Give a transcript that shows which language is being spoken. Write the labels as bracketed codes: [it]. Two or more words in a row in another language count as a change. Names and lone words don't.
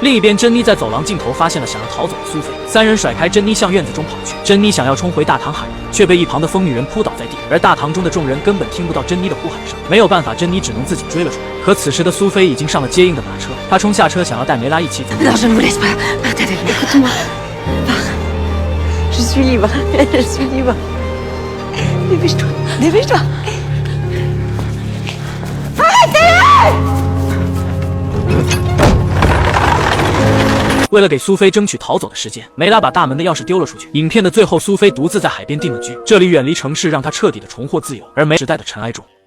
[zh] 另一边，珍妮在走廊尽头发现了想要逃走的苏菲，三人甩开珍妮向院子中跑去。珍妮想要冲回大堂喊人，却被一旁的疯女人扑倒在地，而大堂中的众人根本听不到珍妮的呼喊声。没有办法，珍妮只能自己追了出来。可此时的苏菲已经上了接应的马车，她冲下车想要带梅拉一起走。 [fr] Non, je ne vous laisse pas. Partez avec moi. Écoute-moi. Pars. Je suis libre. Je suis libre. Dépêche-toi. Dépêche-toi. [zh] 为了给苏菲争取逃走的时间，梅拉把大门的钥匙丢了出去。影片的最后，苏菲独自在海边定了居，这里远离城市，让她彻底的重获自由。而梅时代的尘埃中，